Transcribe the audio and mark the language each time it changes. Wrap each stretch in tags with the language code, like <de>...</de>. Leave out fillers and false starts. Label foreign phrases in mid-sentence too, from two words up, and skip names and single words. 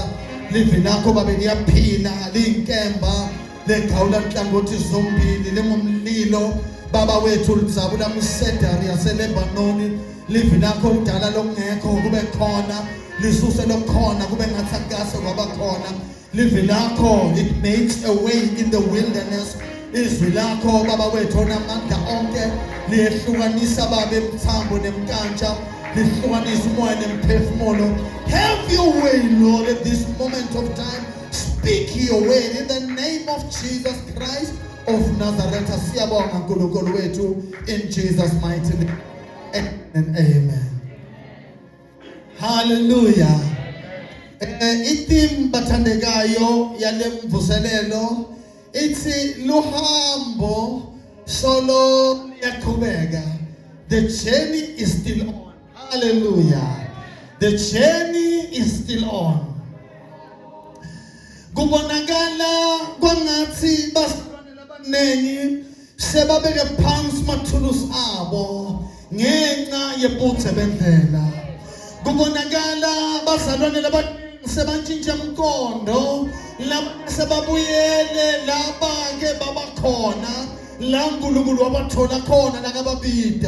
<ss>Livi lakho babe liyaphila liyinkemba legawula nhlangothi zombili lingumlilo. Baba wethu lizabula misedari yaseLebanoni. Livi lakho lidala lokungekho kube khona, lisuse lokukhona kube ngathi akase kwaba khona. Livi lakho</ss> <en>it makes a way in the wilderness.</en> <ss>Izwi lakho Baba wethu onamandla onke liyehlukanisa babe emthambo nemkantsha, lihlukanisa umoya nemphefumulo.</ss> <en>Have your way, Lord, at this moment of time. Speak your word in the name of Jesus Christ of Nazareth.</en> <ss>Siyabonga nkulunkulu wethu</ss> <en>in Jesus mighty name. And amen. Hallelujah.</en> <ss>Itim bathandekayo yale mvuselelo ithi luhambo solo yaqhubeka.</ss> <en>The journey is still on. Hallelujah. The journey is still on.</en> <ss>Kubonakala kwangathi basibonela abanengi sebabeke phansi mathulusi abo ngenxa yephutha bendlela. Kubonakala bazalwane labanengi sebantshintsha umqondo, laba sebabuyele laba ke babakhona la uNkulunkulu wabathola khona nakababida.</ss>